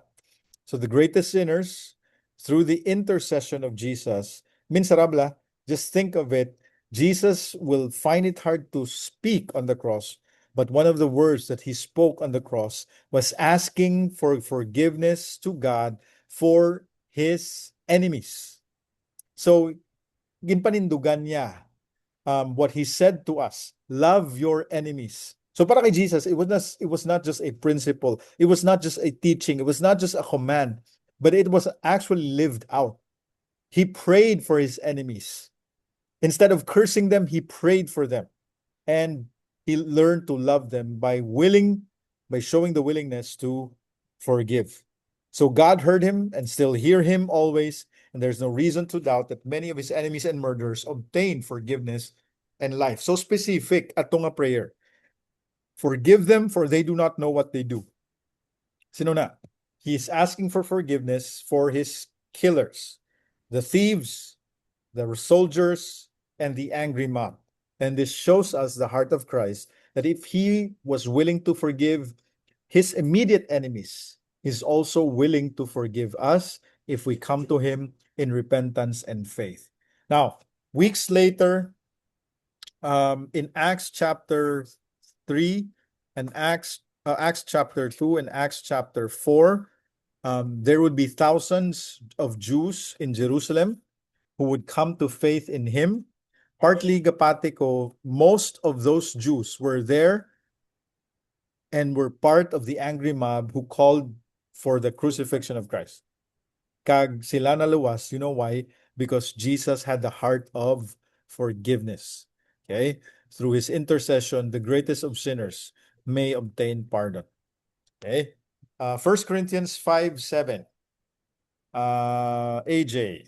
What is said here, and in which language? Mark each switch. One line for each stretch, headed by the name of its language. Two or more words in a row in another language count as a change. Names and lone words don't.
English: So the greatest sinners, through the intercession of Jesus, minsarabla, just think of it, Jesus will find it hard to speak on the cross, but one of the words that he spoke on the cross was asking for forgiveness to God for his enemies. So,
Hiligaynon: ginpanindugan niya
English: what he said to us, love your enemies. So
Hiligaynon: para kay
English: Jesus, it was not just a principle, it was not just a teaching, it was not just a command, but it was actually lived out. He prayed for his enemies. Instead of cursing them, he prayed for them. And he learned to love them by showing the willingness to forgive. So God heard him and still hear him always, and there's no reason to doubt that many of his enemies and murderers obtained forgiveness and life.
Hiligaynon: So specific atong nga prayer.
English: Forgive them for they do not know what they do.
Hiligaynon: Sino na?
English: He is asking for forgiveness for his killers, the thieves, the soldiers, and the angry mob. And this shows us the heart of Christ, that if he was willing to forgive his immediate enemies, he's also willing to forgive us if we come to him in repentance and faith. Now, weeks later, in Acts chapter 3 and Acts chapter 2 and Acts chapter 4, there would be thousands of Jews in Jerusalem who would come to faith in him.
Hiligaynon: Partly gapati ko,
English: most of those Jews were there and were part of the angry mob who called for the crucifixion of Christ.
Hiligaynon: Kag sila naluwas,
English: you know why? Because Jesus had the heart of forgiveness. Okay? Through his intercession, the greatest of sinners may obtain pardon. Okay? 1 Corinthians 5:7. AJ.